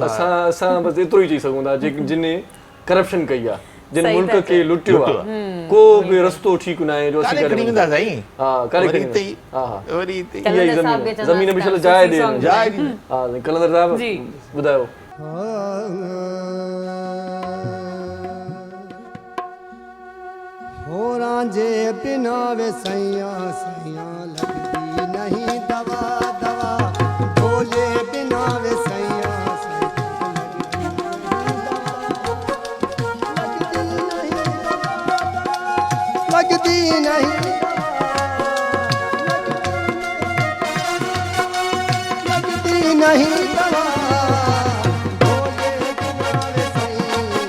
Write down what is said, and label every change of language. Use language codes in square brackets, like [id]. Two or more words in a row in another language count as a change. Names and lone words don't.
[sd] असां बसि एतिरो ई चई सघूं था जिन करप्शन कई आहे जिन मुल्क खे लुटियो आहे को बि रस्तो ठीकु न आहे जो असीं करे वेंदा साईं हा करे वरी वरी ज़मीन बि चलो जाइ ॾे हा कलंदर साहब ॿुधायो [hi] रांझे बिना वे सैया सैया लगती नहीं दवा दवा भोले बिना वे सैया लगती नहीं लगती नहीं दवा भोले बिना वे सैया